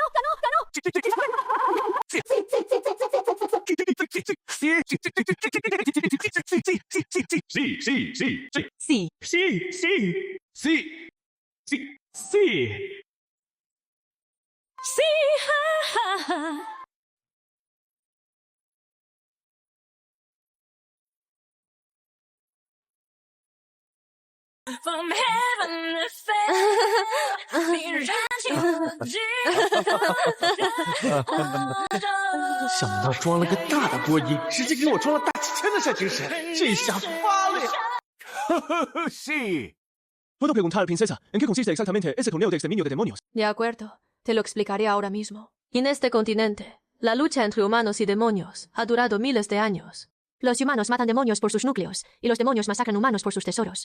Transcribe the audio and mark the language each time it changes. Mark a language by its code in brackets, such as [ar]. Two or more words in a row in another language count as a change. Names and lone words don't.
[es] Sí, ja. [en] From heaven to [zh] 想不到装了个大的波音，直接给我装了大气圈的小精神，这下发了呀 [es] Sí. ¿Puedo preguntar, princesa, en qué consiste exactamente ese torneo de exterminio de demonios? De acuerdo, te lo explicaré ahora mismo. En este continente, la lucha entre humanos y demonios ha durado miles de años. Los humanos matan demonios por sus núcleos, y los demonios masacran humanos por sus tesoros.